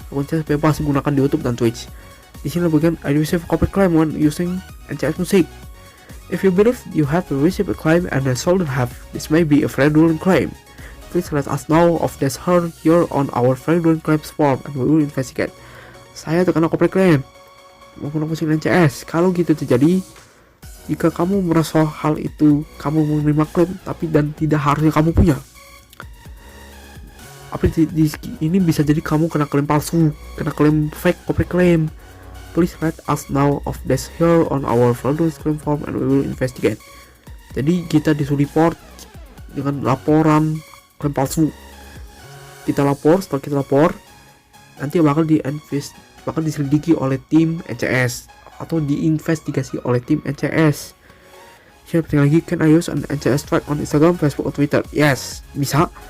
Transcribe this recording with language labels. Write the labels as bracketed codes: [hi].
[id] Lagu NCS bebas digunakan di YouTube dan Twitch. Di sini bagian [en] I receive copyright claim when using NCS music. If you believe you have received a claim and the shouldn't have, this may be a fraudulent claim. Please let us know of this here on our fraudulent claims form and we will investigate. [id] Saya terkena copyright claim menggunakan musik NCS. Kalau gitu terjadi, jika kamu merasa hal itu kamu menerima klaim tapi dan tidak harusnya kamu punya, ini bisa jadi kamu kena klaim palsu, kena klaim [en] fake copyright claim. Please let us know of this here on our fraudulent claim form and we will investigate. [id] Jadi kita disuruh report dengan laporan klaim palsu. Kita lapor, setelah kita lapor nanti bakal diselidiki oleh tim NCS atau diinvestigasi oleh tim NCS. Yang penting lagi, [en] can I use an NCS track on Instagram, Facebook, atau Twitter? Yes, [id] bisa.